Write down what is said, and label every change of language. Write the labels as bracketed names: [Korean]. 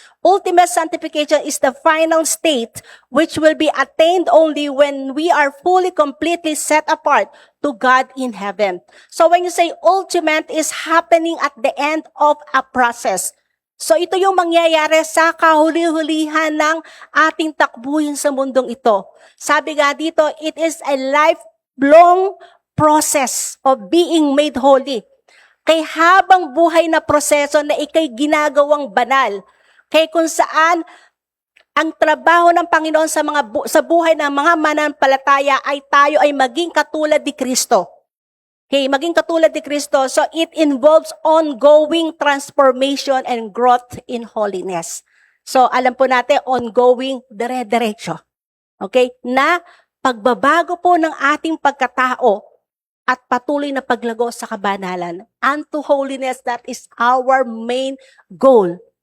[English] Ultimate sanctification is the final state which will be attained only when we are fully, completely set apart to God in heaven. So, when you say ultimate is happening at the end of a process. [Filipino] So, ito yung mangyayari sa kahuli-hulihan ng ating takbuhin sa mundong ito. Sabi nga dito, [English] it is a lifelong process of being made holy. [Filipino] Kay habang buhay na proseso na ikay ginagawang banal, kay kung saan ang trabaho ng Panginoon sa buhay ng mga mananampalataya ay tayo ay maging katulad ni Kristo. Okay, maging katulad ni Kristo. [English] So it involves ongoing transformation and growth in holiness. [Filipino] So alam po natin, ongoing, dire-diretso. Okay, na pagbabago po ng ating pagkatao at patuloy na paglago sa kabanalan. [English] Unto holiness, that is our main goal.